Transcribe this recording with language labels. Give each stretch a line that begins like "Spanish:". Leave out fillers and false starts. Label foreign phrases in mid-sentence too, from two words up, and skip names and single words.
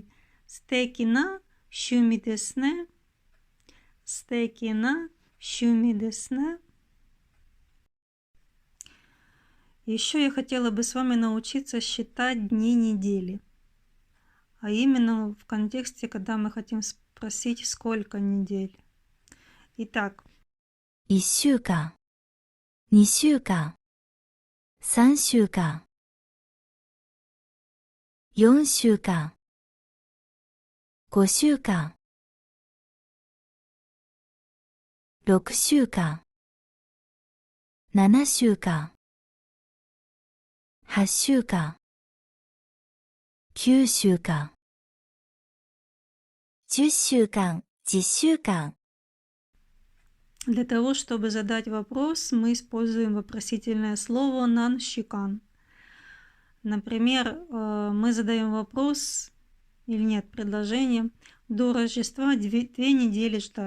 Japanese: 素敵な週末ですね。素敵な週末ですね.
Russian: Еще я хотела бы с вами научиться считать дни недели. А именно в контексте, когда мы хотим спросить, сколько недель. Итак.
Japanese: 1 週間、2週間、3週間、4週間、5週間、6週間、7週間、8週間、9週間、10週間、10週間。
Russian: Для того, чтобы задать вопрос, мы используем вопросительное слово нанщикан. Например, мы задаем вопрос, или нет, предложение, до Рождества 2 недели ждать.